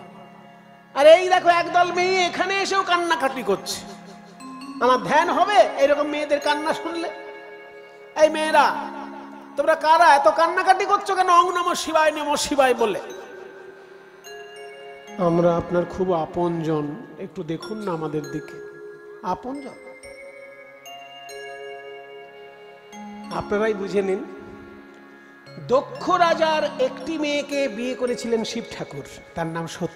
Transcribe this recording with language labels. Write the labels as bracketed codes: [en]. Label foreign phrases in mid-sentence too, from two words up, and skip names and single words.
[bn] আর এই দেখো একদল মেয়ে এখানে এসেও কান্নাকাটি করছে। আমার ধ্যান হবে এরকম মেয়েদের কান্না শুনলে? এই মেয়েরা, তোমরা কারা এত কান্নাকাটি করছো কেন? [sa] ওম নমঃ শিবায়, নমঃ শিবায় বলে। [bn] আমরা আপনার খুব আপনজন, একটু দেখুন না আমাদের দিকে। আপনজন আপনারাই বুঝে নিন। দক্ষ রাজার একটি মেয়েকে বিয়ে করেছিলেন শিব ঠাকুর, তার নাম সতী।